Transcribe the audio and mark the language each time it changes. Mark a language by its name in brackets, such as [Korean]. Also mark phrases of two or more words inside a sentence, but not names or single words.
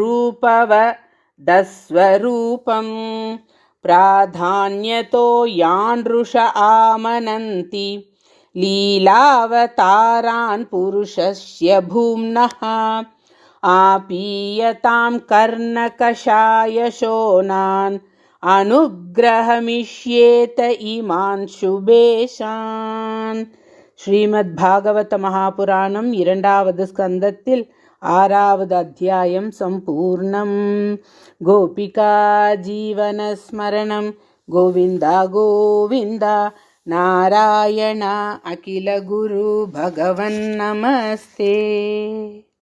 [Sanskrit] रूपवदस्वरूपं प्राधान्यतो यानृष आमनन्ति लीलावतारान् पुरुषस्य भूम्नः आपीयतां कर्णकषायशोणान् अनुग्रहमिष्येत इमान् शुभेशान्. [Tamil] ஸ்ரீமத்பாகவத மகாபுராணம் 2வது ஸ்கந்தத்தில் 6வது அத்தியாயம் சம்பூர்ணம். [Sanskrit] गोपिका जीवनस्मरणम् गोविन्द गोविन्द नारायण अखिल गुरु भगवन् नमस्ते.